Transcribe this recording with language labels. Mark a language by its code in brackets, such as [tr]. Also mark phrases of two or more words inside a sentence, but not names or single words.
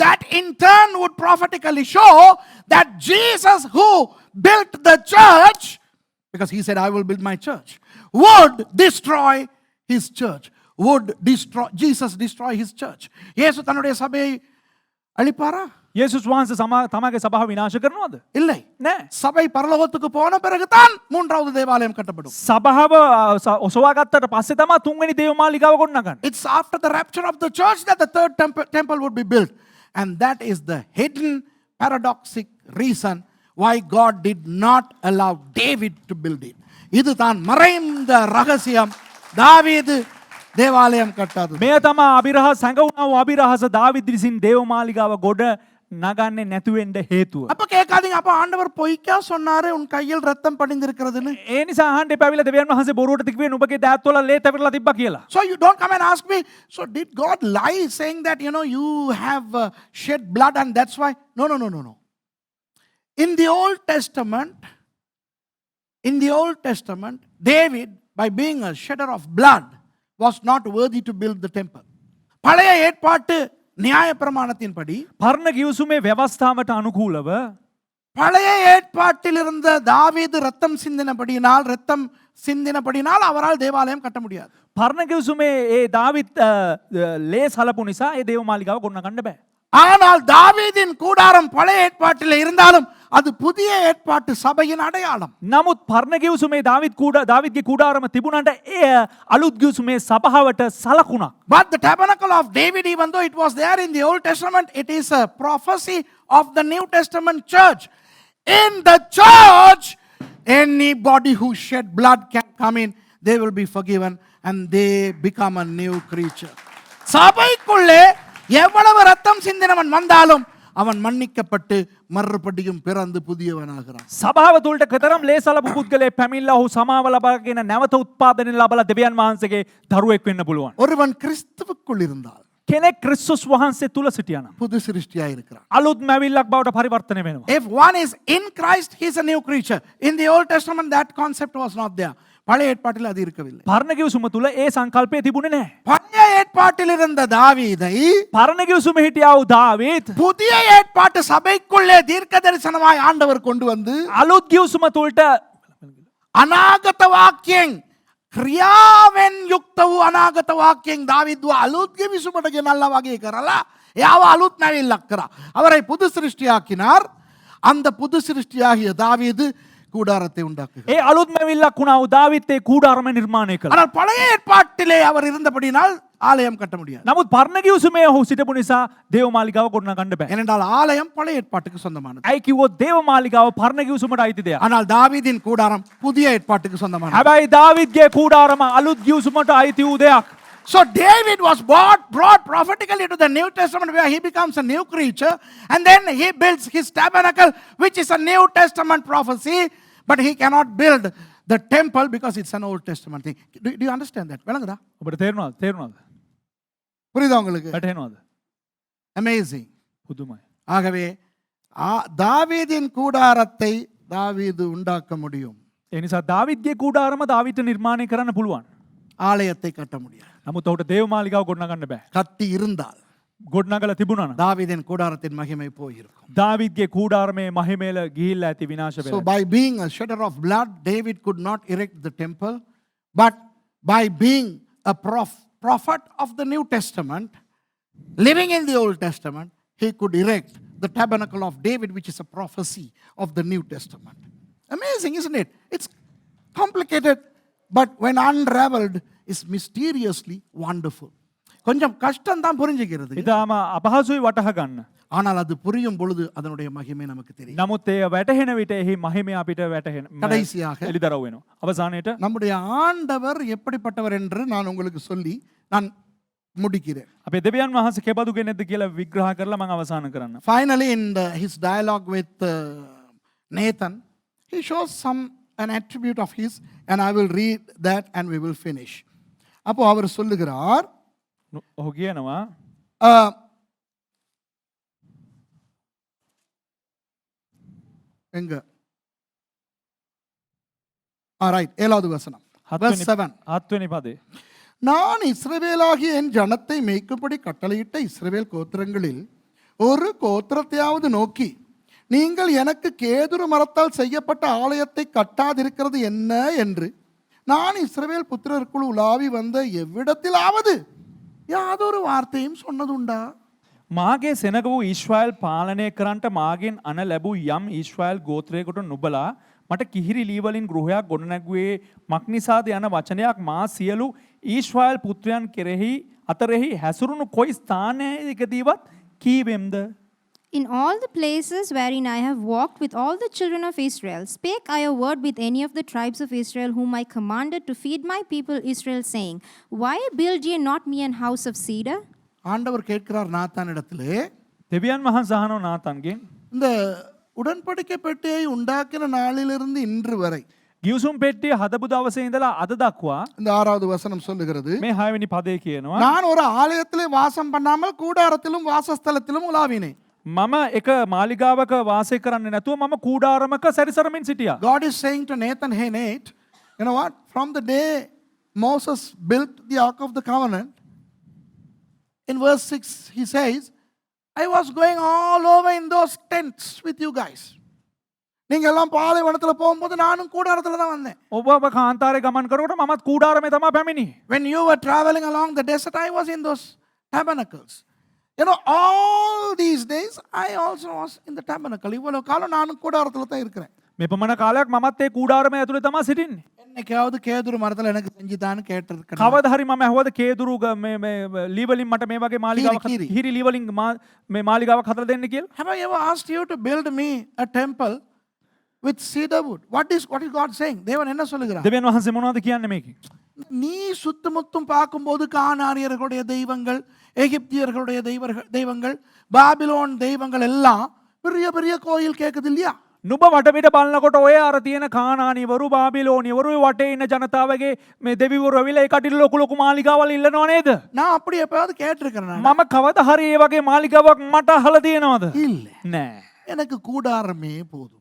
[en] That in turn would prophetically show that Jesus, who built the church, because he said, I will build my church, would destroy his church. Jesus destroy his church. [ta] இயேசு தன்னுடைய சபையை அழிப்பாரா? [si] යේසුස් වහන්සේ තමගේ සභාව විනාශ කරනවද? [ta] இல்லை. [si] නෑ. [ta] சபை பரலோகத்துக்கு போன பிறகுதான் மூன்றாவது தேவாலயம் கட்டப்படும். [si] සභාව ඔසවා ගත්තට පස්සේ තමයි තුන්වෙනි දේවමාලිගාව ගොඩනගන්නේ. [en] It's after the rapture of the church that the third temple would be built. And that is the hidden paradoxic reason why God did not allow David to build it. [ta] இதுதான் மறைந்த ரகசியம். தாவீது தேவாலயம் கட்டாது. [si] මේ තමයි අභිරහස සංගුණා වූ අභිරහස දාවිත් විසින් දේවමාලිගාව ගොඩ නගන්නේ නැතු වෙන්න හේතුව. [ta] அப்ப கேட்காதீங்க, அப்ப ஆண்டவர் பொய்க்கா சொன்னாரு உன் கையில் ரத்தம் படிந்திருக்கிறதுன்னு. [si] ඒ නිසා අහන්න එපා විල දෙවියන් වහන්සේ බොරුවට තිබ්බේ නුඹගේ දෑත්වල ලේ තැවිරලා තිබ්බා කියලා. [en] So you don't come and ask me, so did God lie saying that you have shed blood and that's why? No. In the Old Testament, In the Old Testament, David, by being a shedder of blood, was not worthy to build the temple. [ta] பழைய ஏற்பாட்டு நியாய பிரமாணத்தின்படி [si] පරණ ගිවිසුමේ ව්‍යවස්ථාවට අනුකූලව [ta] பழைய ஏற்பாட்டில் இருந்த தாவீது ரத்தம் சிந்தினபடினால் அவரால் தேவாலயம் கட்ட முடியாது. [si] පරණ ගිවිසුමේ ඒ දාවිත් ලේ සලපු නිසා ඒ දේව මාලිගාව ගොඩනගන්න බෑ. [ta] ஆனால் தாவீதின் கூடாரம் பழைய ஏற்பாட்டில் இருந்தாலும் அது புதிய ஏற்பாட்டு சபையின் அடையாளம். [si] නමුත් පරණ ගිවිසුමේ දාවිත්ගේ කුඩාරම තිබුණාට එය අලුත් ගිවිසුමේ සභාවට සලකුණක්. [en] But the tabernacle of David, even though it was there in the Old Testament, it is a prophecy of the New Testament church. In the church, anybody who shed blood can come in, they will be forgiven and they become a new creature. [ta] சபைக்குள்ளே எவ்வளவு ரத்தம் சிந்தினவன் வந்தாலும் அவன் மன்னிக்கப்பட்டு மறுபடியும் பிறந்து புதியவனாகிறான். [si] සභාව තුළට කතරම් ලේ සලපු පුද්ගලයෙක් පැමිණලා ඔහු සමාව ලබාගෙන නැවත උත්පාදනය ලබලා දෙවියන් වහන්සේගේ දරුවෙක් වෙන්න පුළුවන්. [ta] ஒருவன் கிறிஸ்துவுக்குள் இருந்தால் [si] කෙනෙක් ක්‍රිස්තුස් වහන්සේ තුල සිටියානම් [ta] புது சிருஷ்டியாய் இருக்கிறான். [si] අලුත් මැවිල්ලක් බවට පරිවර්තනය වෙනවා. [en] If one is in Christ, he is a new creature. In the Old Testament, that concept was not there. [ta] பழைய ஏற்பாட்டில் அது இருக்கவில்லை. [si] පරණ ගිවිසුම තුල ඒ සංකල්පය තිබුණේ නැහැ. [ta] பழைய ஏற்பாட்டில் இருந்த தாவீதை [si] පරණ ගිවිසුමේ හිටියා වූ දාවීද් [ta] புதிய ஏற்பாட்டு சபைக்குள்ளே தீர்க்க தரிசனமாய் ஆண்டவர் கொண்டு வந்து [si] අලුත් ගිවිසුම තුලට අනාගත වාක්‍යයෙන් ක්‍රියාවෙන් යුක්ත වූ අනාගත වාක්‍යයෙන් දාවීදුව අලුත් ගිවිසුමට ගෙනල්ලා වගේ කරලා එයාව අලුත් නැවිල්ලක් කරා. [ta] அவரை புது சிருஷ்டியாக்கினார். அந்த புது சிருஷ்டியாகிய தாவீது கூடாரத்தை உண்டாக்குகிறார். [si] ඒ අලුත් මැවිල්ලක් වුණා වූ දාවීද් ඒ කුඩාරම නිර්මාණය කළා. [ta] ஆனால் பழைய ஏற்பாட்டிலே அவர் இருந்தபடினால் ஆலயம் கட்ட முடியாது. [si] නමුත් පරණ ගිවිසුමේ ඔහු සිටපු නිසා දේව මාලිගාව ගොඩනගන්න බෑ. [ta] ஏனென்றால் ஆலயம் பழைய ஏற்பாட்டுக்கு சொந்தமானது. [si] ඇයි කිව්වොත් දේව මාලිගාව පරණ ගිවිසුමට අයිති දෙයක්. [ta] ஆனால் தாவீதின் கூடாரம் புதிய ஏற்பாட்டுக்கு சொந்தமானது. [si] හැබැයි දාවීද්ගේ කුඩාරම අලුත් ගිවිසුමට අයිති වූ දෙයක්. [en] So David was brought prophetically to the New Testament where he becomes a new creature, and then he builds his tabernacle, which is a New Testament prophecy, but he cannot build the temple because it's an Old Testament thing. Do you understand that? [ta] விளங்குதா? [si] ඔබට තේරුණාද? [ta] புரியுதா உங்களுக்கு? [si] වැටහෙනවද? [en] Amazing. [si] පුදුමයි. [ta] ஆகவே தாவீதின் கூடாரத்தை தாவீது உண்டாக்க முடியும். [si] ඒ නිසා දාවීද්ගේ කුඩාරම දාවීද්ට නිර්මාණය කරන්න පුළුවන්. [ta] ஆலயத்தை கட்ட முடியாது. [si] නමුත් ඔහුට දේව මාලිගාව ගොඩනගන්න බෑ. [ta] கட்டி இருந்தால் [si] ගොඩනගලා තිබුණා නම් [ta] தாவீதின் கூடாரத்தின் மகிமை போயிருக்கும். [si] දාවීද්ගේ කුඩාරමේ මහිමේල ගිහිල්ලා ඇති විනාශ [en] So [si] වෙලා. [en] by being a shedder of blood, David could not erect the temple, but by being a prophet of the New Testament, living in the Old Testament, he could erect the tabernacle of David, which is a prophecy of the New Testament. Amazing, isn't it? It's complicated, but when unraveled, is mysteriously wonderful. [ta] கொஞ்சம் கஷ்டம் தான் புரிஞ்சுக்கிறது. [si] ඉතාලම අපහසුයි වටහා ගන්න. [ta] ஆனால் அது புரியும் பொழுது அதனுடைய மகிமை நமக்கு தெரியும். [si] නමුත් ඒ වැටහෙන විට එහි මහිමය අපිට වැටහෙන. [ta] கடைசியாக [si] එලිදරව් වෙනවා. අවසානයේට [ta] நம்முடைய ஆண்டவர் எப்படிப்பட்டவர் என்று நான் உங்களுக்கு சொல்லி நான் முடிக்கிறேன். [si] අපේ දෙවියන් වහන්සේ කෙබඳු කෙනෙක්ද කියලා විග්‍රහ කරලා මම අවසන් කරන්න. [en] Finally, in his dialogue with Nathan, he shows an attribute of his, and I will read that and we will finish. [ta] அப்போ அவர் சொல்லுகிறார், [si] ඔහු කියනවා [ta] எங்க ரைட் 7வது வசனம் verse 7. [si] 7 පදේ. [ta] நான் இஸ்ரவேலாகிய என் ஜனத்தை மேய்க்கும்படி கட்டளையிட்ட இஸ்ரவேல் கோத்திரங்களில் ஒரு கோத்திரத்தையாவது நோக்கி, நீங்கள் எனக்கு கேதுரு மரத்தால் செய்யப்பட்ட ஆலயத்தை கட்டாதிருக்கிறது என்ன என்று நான் இஸ்ரவேல் புத்திரருக்குள் உலாவி வந்த எவ்விடத்திலாவது யாதொரு வார்த்தையும் சொன்னதுண்டா? [si] මාගේ සෙනග වූ ඊශ්‍රායල් පාලනය කරන්නට මාගෙන් අන ලැබූ යම් ඊශ්‍රායල් ගෝත්‍රයකට නුබලා මට කිහිරි ලී වලින් ගෘහයක් ගොඩනැගුවේ මක්නිසාද යන වචනයක් මා සියලු ඊශ්‍රායල් පුත්‍රයන් කෙරෙහි අතරෙහි හැසිරුණු කොයි ස්ථානයකදීවත් කීවෙම්ද? [en] In all the places wherein I have walked with all the children of Israel, spake I a word with any of the tribes of Israel, whom I commanded to feed my people Israel, saying, Why build ye not me an house of cedar? [ta] ஆண்டவர் கேட்கிறார் நாத்தானிடத்திலே, [si] දෙවියන් වහන්සේ අහනවා නාතන්ගෙන්, [ta] இந்த உடன்படிக்கை பெட்டியை உண்டாக்கின நாளிலிருந்து இன்று வரை [si] ගිවිසුම් පෙට්ටිය හදපු දවසේ ඉඳලා අද දක්වා [ta] இந்த 6வது வசனம் சொல்லுகிறது, [si] මේ 6 වෙනි පදේ කියනවා, [ta] நான் ஒரு ஆலயத்திலே வாசம் பண்ணாமல் கூடாரத்திலும் வாசஸ்தலத்திலும் உலாவினேன். [si] මම එක මාලිගාවක වාසය කරන්නේ නැතුව මම කූඩාරමක සැරිසරමින් සිටියා. [en] God is saying to Nathan, hey, Nate, you know what? From the day Moses built the Ark of the Covenant, in verse 6, he says, I was going all over in those tents with you guys. [ta] நீங்கள் எல்லாம் பாலைவனத்துல போகும்போது நானும் கூடாரத்துல தான் வந்தேன். [si] ඔබ කාන්තාරේ ගමන් කරනකොට මමත් කූඩාරමේ තමයි පැමිණි. [en] When you were traveling along the desert, I was in those tabernacles. You know, all these days, I also was in the tabernacle. [ta] இவ்வளவு காலம் நானும் கூடாரத்துல தான் இருக்கிறேன். [si] මේ පමණ කාලයක් මමත් ඒ කූඩාරමේ ඇතුලේ තමයි සිටින්නේ. [ta] என்னைக்காவது கேதுரு மரத்துல எனக்கு செஞ்சுதான்னு கேட்டிருக்கேன். [si] කවදා හරි මම ඇහුවද කේදුරු මේ ලී වලින් මට මේ වගේ මාලිගාවක් හිරි ලී වලින් මේ මාලිගාවක් හදලා දෙන්න කියලා? [en] Have I ever asked you to build me a temple with cedar wood? What is God saying? [ta] தேவன் என்ன சொல்லுகிறார்? [si] දෙවියන් වහන්සේ මොනවද කියන්නේ මේකේ? [ta] நீ சுத்தமுத்தும் பார்க்கும்போது கானானியர்களுடைய தெய்வங்கள், எகிப்தியர்களுடைய தெய்வங்கள், பாபிலோன் தெய்வங்கள் எல்லாம் பெரிய பெரிய கோயில் கேக்குது இல்லையா? [si] නුඹ වටපිට බලනකොට ඔය අර තියෙන කානානිවරු බාබිලෝනියවරු වටේ ඉන්න ජනතාවගේ මේ දෙවිවරු ඇවිල්ලා ඒ කටින් ලොකු ලොකු මාලිගාවල් ඉල්ලනව නේද? [ta] நான் அப்படி எப்பயாவது கேட்டிருக்கிறேன். [si] මම කවදා හරි ඒ වගේ මාලිගාවක් මට අහලා තියෙනවද? [ta] இல்ல. [si] නෑ. [ta] எனக்கு கூடாரமே போதும்.